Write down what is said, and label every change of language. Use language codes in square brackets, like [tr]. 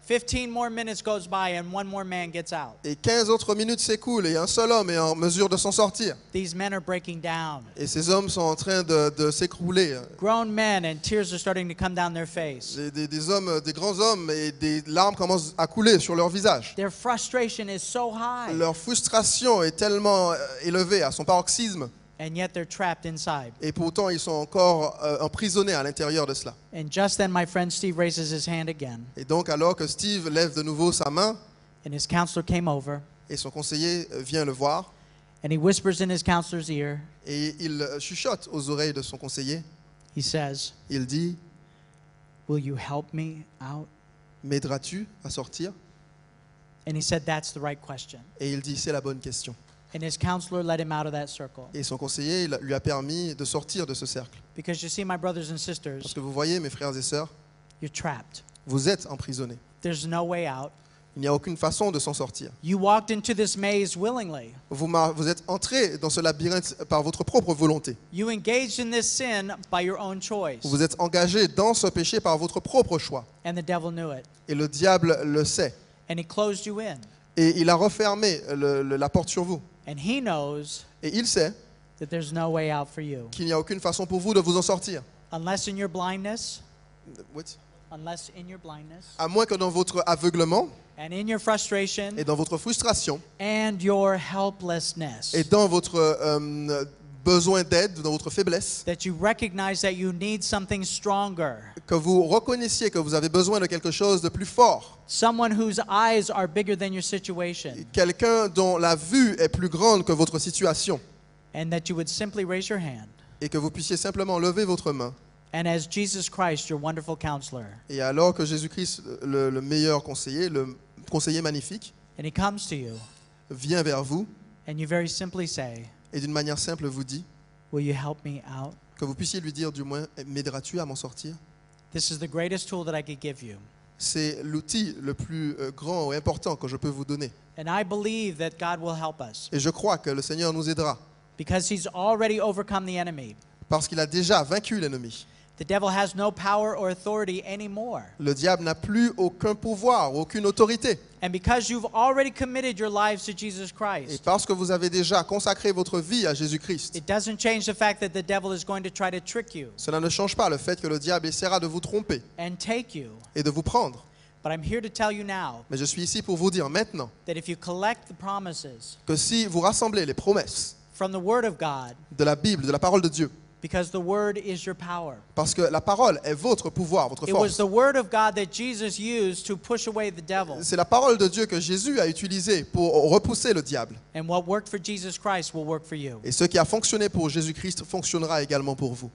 [en] 15 more minutes goes by and one more man gets out. [fr] Et 15 autres minutes s'écoulent et un seul homme est en mesure de s'en sortir. [en] These men are breaking down. [fr] Et ces hommes sont en train de s'écrouler. [en] Grown men, and tears are starting to come down their face. [fr] Des hommes, des grands hommes, et des larmes commencent à couler sur leur visage. [en] Their frustration is so high, [fr] Leur frustration est tellement élevée à son paroxysme. [en] and yet they're trapped inside. [fr] Et pourtant, ils sont encore emprisonnés à l'intérieur de cela. [en] And just then, my friend Steve raises his hand again, [fr] Et donc, alors que Steve lève de nouveau sa main, [en] and his counselor came over, [fr] et son conseiller vient le voir, [en] And he whispers in his counselor's ear. [fr] et il chuchote aux oreilles de son conseiller. [en] He says, [fr] Il dit, [en] will you help me out? [fr] m'aideras-tu à sortir? [en] And he said, that's the right question. [fr] Et il dit, c'est la bonne question. [en] And his counselor led him out of that circle. [fr] Et son conseiller lui a permis de sortir de ce cercle. [en] Because you see, my brothers and [fr] Parce [en] sisters, [fr] que vous voyez, mes frères et sœurs, [en] you're trapped. [fr] vous êtes emprisonnés. [en] There's no way out. [fr] Il n'y a aucune façon de s'en sortir. [en] You walked into this maze willingly. [fr] Vous êtes entrés dans ce labyrinthe par votre propre volonté. [en] You engaged in this sin by your own choice. [fr] Vous êtes engagés dans ce péché par votre propre choix. [en] And the devil knew it. [fr] Et le diable le sait. [en] And he closed you in. [fr] Et il a refermé la porte sur vous. [en] And he knows [fr] Et il sait [en] that there's no way out for you. [fr] qu'il n'y a aucune façon pour vous de vous en sortir. [en] Unless in your blindness, What? unless in your blindness, [fr] À moins que dans votre aveuglement [en] and in your frustration, [fr] et dans votre frustration [en] and your helplessness, [fr] et dans votre besoin d'aide, dans votre faiblesse, [en] that you recognize that you need something stronger. [fr] que vous reconnaissiez que vous avez besoin de quelque chose de plus fort. [en] Someone whose eyes are bigger than your situation. [fr] Quelqu'un dont la vue est plus grande que votre situation. [en] And that you would simply raise your hand. [fr] Et que vous puissiez simplement lever votre main. [en] And as Jesus Christ, your wonderful counselor, [fr] Et alors que Jésus-Christ, le meilleur conseiller, le conseiller magnifique, [en] and he comes to you, [fr] vient vers vous [en] and you very simply say, [fr] et d'une manière simple vous dit, [en] will you help me out? [fr] que vous puissiez lui dire du moins, m'aideras-tu à m'en sortir? [en] This is the greatest tool that I could give you. [fr] C'est l'outil le plus grand et important que je peux vous donner. [en] And I believe that God will help us [fr] Et je crois que le Seigneur nous aidera [en] because he's already overcome the enemy. [fr] parce qu'il a déjà vaincu l'ennemi. [en] The devil has no power or authority anymore. [fr] Le diable n'a plus aucun pouvoir, aucune autorité. [en] And because you've already committed your lives to Jesus [fr] Et [en] Christ, [fr] parce que vous avez déjà consacré votre vie à Jésus-Christ, [en] it doesn't change the fact that the devil is going to try to trick you [fr] cela ne change pas le fait que le diable essaiera de vous tromper [en] and take you. [fr] et de vous prendre. [en] But I'm here to tell you now [fr] Mais je suis ici pour vous dire maintenant [en] that if you collect the promises [fr] que si vous rassemblez les promesses [en] from the Word of God, [fr] de la Bible, de la parole de Dieu, [en] because the Word is your power. [fr] parce que la parole est votre pouvoir, votre [en] It was [fr] force. [en] the Word of God that Jesus used to push away the devil. [fr] C'est la parole de Dieu que Jésus a utilisée pour repousser le diable. [en] And what worked for Jesus Christ will work for you. [fr] Et ce qui a fonctionné pour Jésus-Christ fonctionnera également pour vous.